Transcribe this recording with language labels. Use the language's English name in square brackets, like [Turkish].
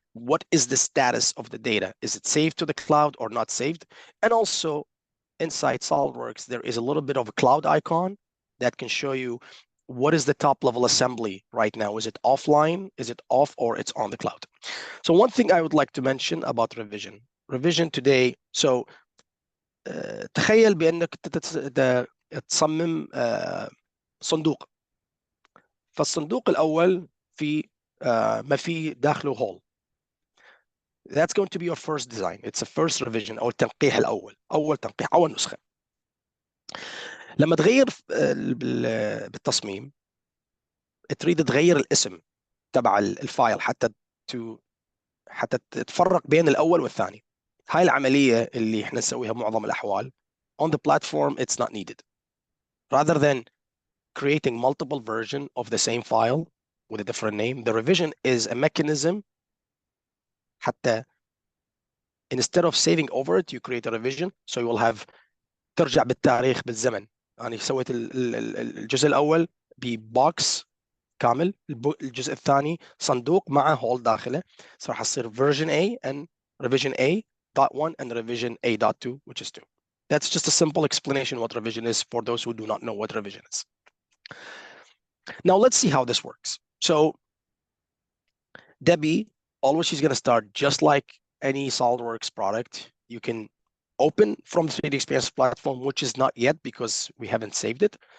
[English] what is the status of the data? Is it saved to the cloud or not saved? And also inside SolidWorks, there is a little bit of a cloud icon that can show you what is the top level assembly right now. Is it offline? Is it off, or it's on the cloud? So one thing I would like to mention about revision. Revision today, so [Arabic] تخيل بأنك تصمم صندوق. فالصندوق الأول في ما في داخله hole. [English] That's going to be your first design. It's a first revision [Arabic] أو التنقيح الأول، أول تنقيح، أول نسخة. لما تغير بالتصميم تريد تغير الاسم تبع الفايل حتى تفرق بين الأول والثاني. هاي العملية اللي احنا نسويها معظم الأحوال. [English] On the platform, it's not needed. Rather than creating multiple versions of the same file with a different name, the revision is a mechanism [Arabic] حتى [English] instead of saving over it, you create a revision, so you will have [Arabic] ترجع بالتاريخ بالزمن. يعني سويت الجزء الأول ببوكس كامل، الجزء الثاني صندوق مع هول داخله، راح يصير [English] version A and revision A.1 and revision A.2, which is 2. That's just a simple explanation what revision is for those who do not know what revision is. Now let's see how this works. So Debbie, always she's going to start just like any SolidWorks product. You can open from the 3D Experience platform, which is not yet because we haven't saved it.